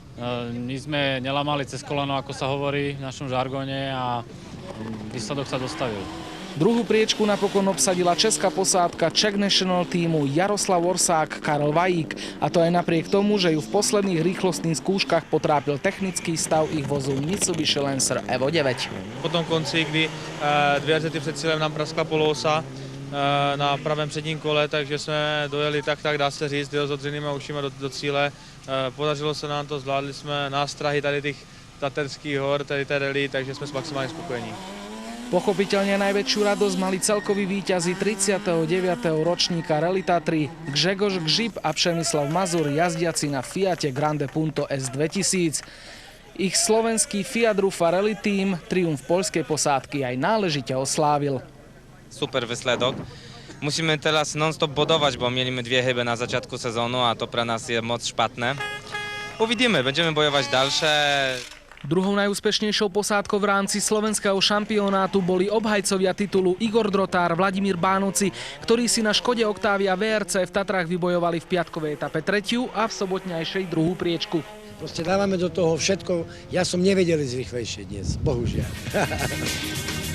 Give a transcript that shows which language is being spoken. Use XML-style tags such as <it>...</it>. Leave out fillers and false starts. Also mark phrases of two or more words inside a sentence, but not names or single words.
<sk>My sme nelamali cez koleno, ako sa hovorí v našom žargone, a výsledok sa dostavil. Druhú priečku napokon obsadila česká posádka Czech National týmu Jaroslav Orsák, Karel Vajík. A to aj napriek tomu, že ju v posledných rýchlostných skúškach potrápil technický stav ich vozu Mitsubishi Lancer Evo 9.</sk> <cs>Po tom konci, kdy 2 RZ před cílem nám praskla poloosa na pravém předním kole, takže jsme dojeli tak dá se říct, s odřenýma ušima do cíle. Podařilo se nám to, zvládli jsme nástrahy tady těch Taterských hor, tady té rally, takže jsme maximálně spokojení.</cs> <sk>Pochopiteľne najväčšiu radosť mali celkoví víťazi 39. ročníka Rally Tatry Grzegorz Gžip a Přemyslav Mazur, jazdiaci na Fiate Grande Punto S 2000. Ich slovenský Fiat Rufa Rally Team triumf poľskej posádky aj náležite oslávil. Super výsledok.</sk> <pl>Musimy teraz non-stop budować, bo mieliśmy 2 chyby na zaczątku sezonu, a to pre nás je moc špatné. Uvidíme, będziemy bojować dalsze.</pl> <sk>Druhou najúspešnejšou posádkou v rámci slovenského šampionátu boli obhajcovia titulu Igor Drotár, Vladimír Bánoci, ktorí si na Škode Octavia VRC v Tatrách vybojovali v piatkovej etape 3. a v sobotňajšej 2. priečku. Proste dávame do toho všetko. Ja som nevedel ísť rýchlejšie dnes, bohužiaľ.</sk>